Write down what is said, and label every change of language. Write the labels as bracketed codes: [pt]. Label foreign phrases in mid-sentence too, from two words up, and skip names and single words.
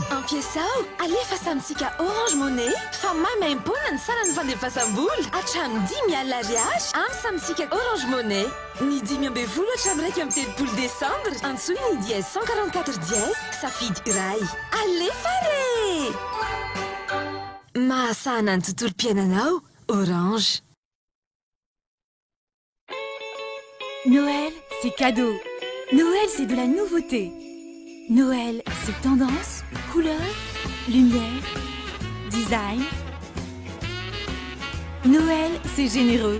[mg] Ampiasao alefa samitsika Orange Money fa maimaimpona ny sarany fandefasam-bola hatramin'ny 10,000 ariary amin'ny samitsika Orange Money ny 10,000 hatramin'ny 3 Desambra antsoina ny dièse 144 dièse safidy iray alefa re mahasana ny tontolo-piainanao Orange. [fr] Noël, c'est cadeau. Noël, c'est de la nouveauté. Noël, c'est tendance, couleur, lumière, design. Noël, c'est généreux.